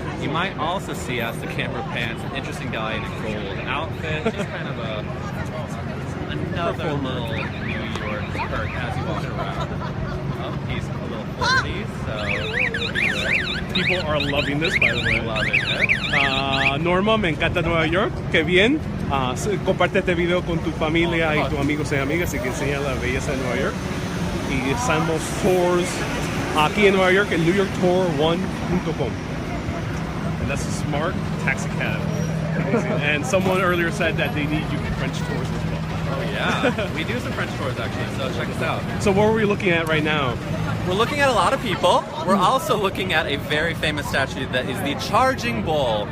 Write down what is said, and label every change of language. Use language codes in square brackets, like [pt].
[en] You might also see, as the camera pans, an interesting guy in a gold outfit. Just kind of another little New York perk as you walk around. Oh, he's a little flirty, so... People are loving this, by the way. Loving it. [es] Norma, me encanta Nueva York. Qué bien. Comparte este video con tu familia y tus amigos y amigas y que enseña la belleza de Nueva York. Y hacemos tours aquí en Nueva York en NewYorkTour1.com. [en] And that's a smart taxi cab. And someone earlier said that they need you for French tours as well. Oh yeah, we do some French tours actually, so check us out. So what are we looking at right now? We're looking at a lot of people. We're also looking at a very famous statue that is the Charging Bull.